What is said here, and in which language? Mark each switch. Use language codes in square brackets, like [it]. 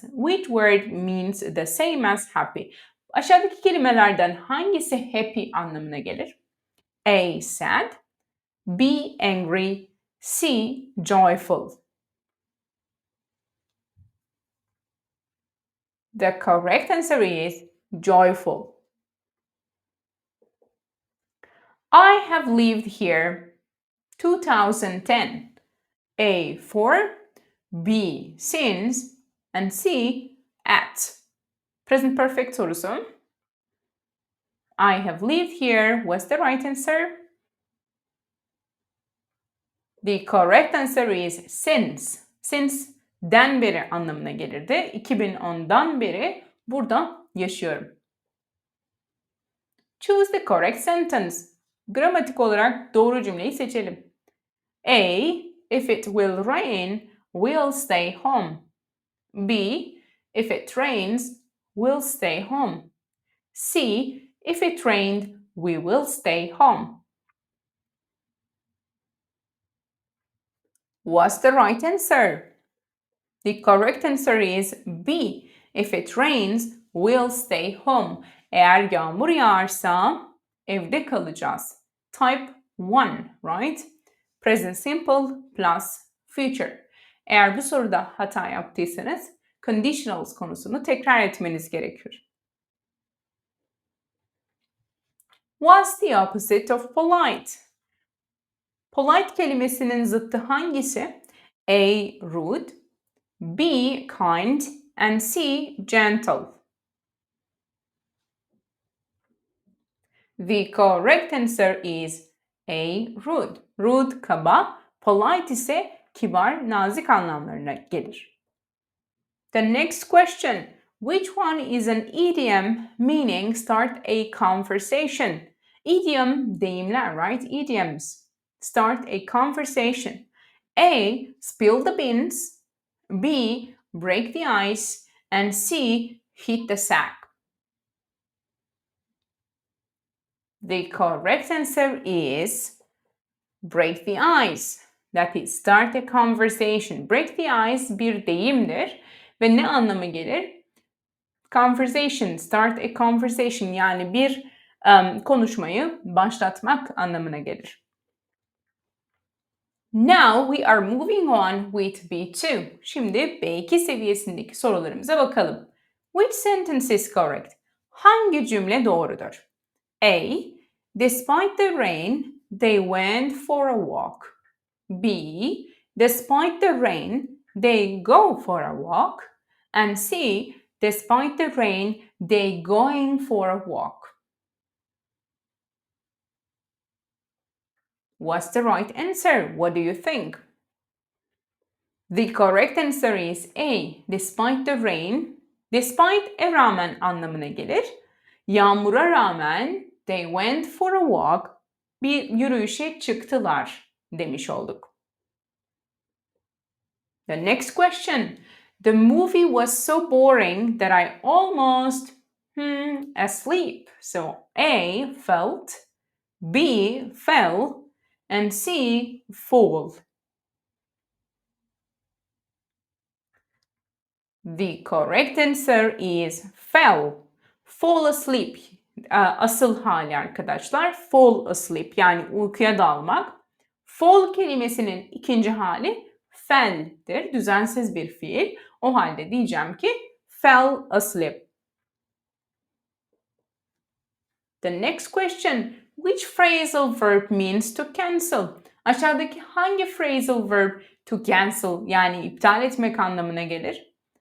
[en] Which word means the same as happy? [tr] Aşağıdaki kelimelerden hangisi happy anlamına gelir? [en] A. Sad, B. Angry, C. Joyful. The correct answer is joyful. I have lived here 2010. A. For, B. Since, and C. At. [tr] Present perfect sorusu. [en] I have lived here was the right answer. The correct answer is since. [tr] Since'den beri anlamına gelirdi. 2010'dan beri burada yaşıyorum. [en] Choose the correct sentence. [tr] Gramatik olarak doğru cümleyi seçelim. [en] A. If it will rain, we'll stay home. B. If it rains, we'll stay home. C. If it rained, we will stay home. What's the right answer? The correct answer is B. If it rains, we'll stay home. [tr] Eğer yağmur yağarsa evde kalacağız. [en] Type 1, right? Present simple plus future. [tr] Eğer bu soruda hata yaptıysanız conditionals konusunu tekrar etmeniz gerekir. [en] What's the opposite of polite? [tr] Polite kelimesinin zıttı hangisi? [en] A. Rude, B. Kind, and C. Gentle. The correct answer is A. Rude. [tr] Rude kaba, polite ise kibar, nazik anlamlarına gelir. [en] The next question. Which one is an idiom meaning start a conversation? Idiom, deyimler, right? Idioms. Start a conversation. A. Spill the beans. B. Break the ice. And C. Hit the sack. The correct answer is break the ice. That is start a conversation. [tr] Break the ice bir deyimdir ve ne anlama gelir? Conversation, start a conversation yani bir konuşmayı başlatmak anlamına gelir. [en] Now we are moving on with B2. [tr] Şimdi B2 seviyesindeki sorularımıza bakalım. [en] Which sentence is correct? [tr] Hangi cümle doğrudur? [en] A. Despite the rain, they went for a walk. B, despite the rain, they go for a walk. And C, despite the rain, they going for a walk. What's the right answer? What do you think? The correct answer is A. Despite the rain. [tr] Despite rağmen anlamına gelir. Yağmura rağmen [en] they went for a walk. [tr] Bir yürüyüşe çıktılar demiş olduk. [en] The next question. The movie was so boring that I almost asleep. So A, felt, B, fell, and C, fall. The correct answer is fell. [tr] Fall asleep. Asıl hali arkadaşlar. Fall asleep yani uykuya dalmak. Fall kelimesinin ikinci hali fell'dir. Düzensiz bir fiil. O halde diyeceğim ki fell asleep. [en] The next question. Which phrasal verb means to cancel? [tr] Aşağıdaki hangi phrasal verb to cancel yani iptal etmek anlamına gelir?